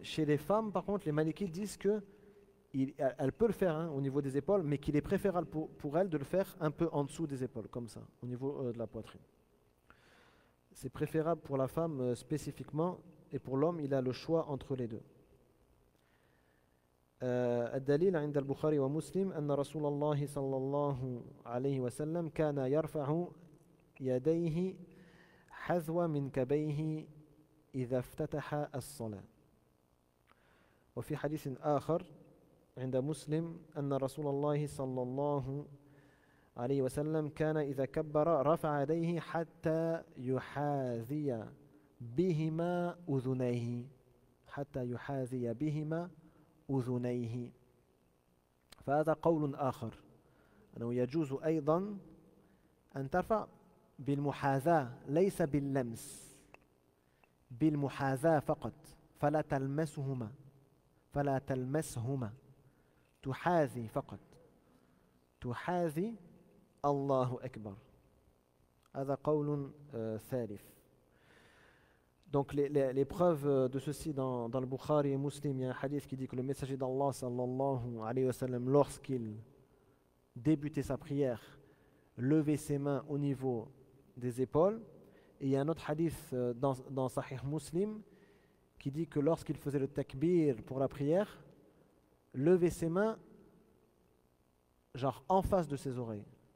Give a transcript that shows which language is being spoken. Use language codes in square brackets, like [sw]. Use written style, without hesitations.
[fr] Chez les femmes, par contre, les Malikites disent qu'elle peut le faire au niveau des épaules, mais qu'il est préférable pour elle de le faire un peu en dessous des épaules, comme ça, au niveau de la poitrine. C'est préférable pour la femme spécifiquement, et pour l'homme, il a le choix entre les deux. [ar] الدليل عند البخاري ومسلم أن رسول الله صلى الله عليه وسلم كان يرفع يديه حذو منكبيه إذا افتتح الصلاة. وفي حديث آخر عند مسلم أن رسول الله صلى الله عليه وسلم كان إذا كبر رفع يديه حتى يحاذي بهما أذنيه. حتى يحاذي بهما أذنيه. فهذا قول آخر أنه يجوز أيضا أن ترفع بالمحاذاة ليس باللمس بالمحاذاة فقط فلا تلمسهما فلا تلمسهما تحاذي فقط تحاذي الله أكبر هذا قول ثالث. [fr] Donc les preuves de ceci dans le Bukhari et Muslim, il y a un hadith qui dit que le messager d'Allah sallallahu alayhi wa sallam, lorsqu'il débutait sa prière, levait ses mains au niveau des épaules. Et il y a un autre hadith dans Sahih Muslim qui dit que lorsqu'il faisait le takbir pour la prière, levait ses mains genre en face de ses oreilles.